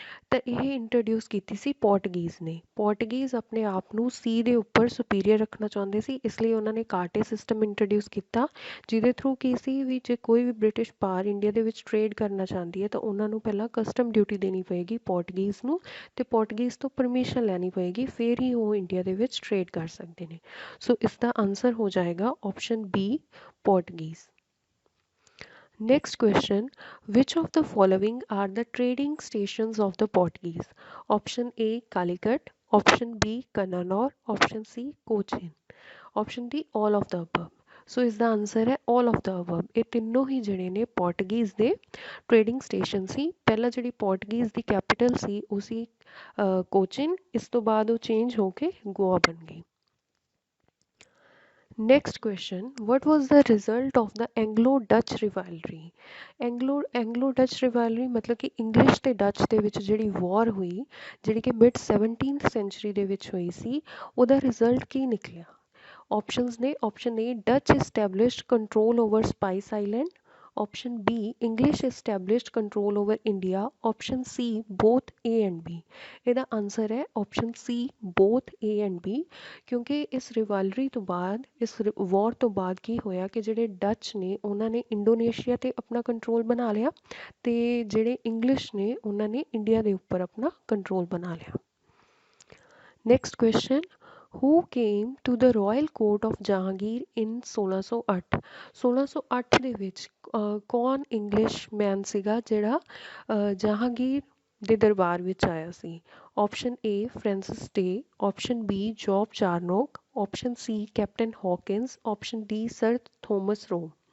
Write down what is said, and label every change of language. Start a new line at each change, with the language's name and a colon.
Punjabi: ਤਾਂ ਇਹ ਇੰਟਰੋਡਿਊਸ ਕੀਤੀ ਸੀ ਪੋਰਟਗੀਜ਼ ਨੇ। ਪੋਰਟਗੀਜ਼ ਆਪਣੇ ਆਪ ਨੂੰ ਸੀ ਦੇ ਉੱਪਰ ਸੁਪੀਰੀਅਰ ਰੱਖਣਾ ਚਾਹੁੰਦੇ ਸੀ, ਇਸ ਲਈ ਉਹਨਾਂ ਨੇ ਕਾਰਟੇ ਸਿਸਟਮ ਇੰਟਰੋਡਿਊਸ ਕੀਤਾ, ਜਿਹਦੇ ਥਰੂ ਕੀ ਸੀ ਵੀ ਜੇ ਕੋਈ ਵੀ ਬ੍ਰਿਟਿਸ਼ ਪਾਵਰ ਇੰਡੀਆ ਦੇ ਵਿੱਚ ਟਰੇਡ ਕਰਨਾ ਚਾਹੁੰਦੀ ਹੈ ਤਾਂ ਉਹਨਾਂ ਨੂੰ ਪਹਿਲਾਂ ਕਸਟਮ ਡਿਊਟੀ ਦੇਣੀ ਪਏਗੀ ਪੋਰਟਗੀਜ਼ ਨੂੰ, ਅਤੇ ਪੋਰਟਗੀਜ਼ ਤੋਂ ਪਰਮਿਸ਼ਨ ਲੈਣੀ ਪਏਗੀ, ਫਿਰ ਹੀ ਉਹ ਇੰਡੀਆ ਦੇ ਵਿੱਚ ਟਰੇਡ ਕਰ ਸਕਦੇ ਨੇ। ਸੋ ਇਸ ਦਾ ਆਨਸਰ ਹੋ ਜਾਏਗਾ option B ਪੋਰਟਗੀਜ਼।
English: Next question, which of the following are the trading stations of the Portuguese? Option A Calicut, option B Cannanore, option C Cochin, option D all of the above।
Punjabi: ਸੋ ਇਸ ਦਾ answer ਹੈ
English: all of the above।
Punjabi: ਇਹ ਤਿੰਨੋਂ ਹੀ ਜਿਹੜੇ ਨੇ ਪੋਰਟਗੀਜ਼ ਦੇ trading station ਸੀ। ਪਹਿਲਾਂ ਜਿਹੜੀ ਪੋਰਟਗੀਜ਼ ਦੀ capital ਸੀ ਉਹ ਸੀ ਕੋਚਿਨ, ਇਸ ਤੋਂ ਬਾਅਦ ਉਹ ਚੇਂਜ ਹੋ ਕੇ ਗੋਆ ਬਣ ਗਈ।
English: Next question, what was the result of the Anglo-Dutch rivalry?
Punjabi: Anglo-Dutch rivalry
Hindi: मतलब कि
Punjabi: इंग्लिश ਤੇ ਡੱਚ ਦੇ ਵਿੱਚ ਜਿਹੜੀ ਵਾਰ ਹੋਈ, ਜਿਹੜੀ ਕਿ ਮਿਡ 17th ਸੈਂਚੁਰੀ ਦੇ ਵਿੱਚ ਹੋਈ ਸੀ, ਉਹਦਾ ਰਿਜ਼ਲਟ ਕੀ ਨਿਕਲਿਆ? ਆਪਸ਼ਨਸ ਨੇ,
English: Option A Dutch established control over Spice Island, option B English established control over India, option C both A and B।
Punjabi: ਇਹਦਾ ਆਨਸਰ ਹੈ option C
English: both A and B,
Punjabi: ਕਿਉਂਕਿ ਇਸ ਰਿਵਾਲਰੀ ਤੋਂ ਬਾਅਦ, ਇਸ ਵਾਰ ਤੋਂ ਬਾਅਦ ਕੀ ਹੋਇਆ ਕਿ ਜਿਹੜੇ ਡੱਚ ਨੇ ਉਹਨਾਂ ਨੇ ਇੰਡੋਨੇਸ਼ੀਆ ਤੇ ਆਪਣਾ ਕੰਟਰੋਲ ਬਣਾ ਲਿਆ ਤੇ ਜਿਹੜੇ ਇੰਗਲਿਸ਼ ਨੇ ਉਹਨਾਂ ਨੇ ਇੰਡੀਆ ਦੇ ਉੱਪਰ ਆਪਣਾ ਕੰਟਰੋਲ ਬਣਾ ਲਿਆ।
English: Next question, who came to the royal court of Jahangir in 1608?
Punjabi: 1608 ਦੇ ਵਿੱਚ ਕੌਣ ਇੰਗਲਿਸ਼ ਮੈਨ ਸੀਗਾ ਜਿਹੜਾ ਜਹਾਂਗੀਰ ਦੇ ਦਰਬਾਰ ਵਿੱਚ ਆਇਆ ਸੀ?
English: Option A Francis Day, option B Job Charnock, option C captain Hawkins, option D sir Thomas Roe.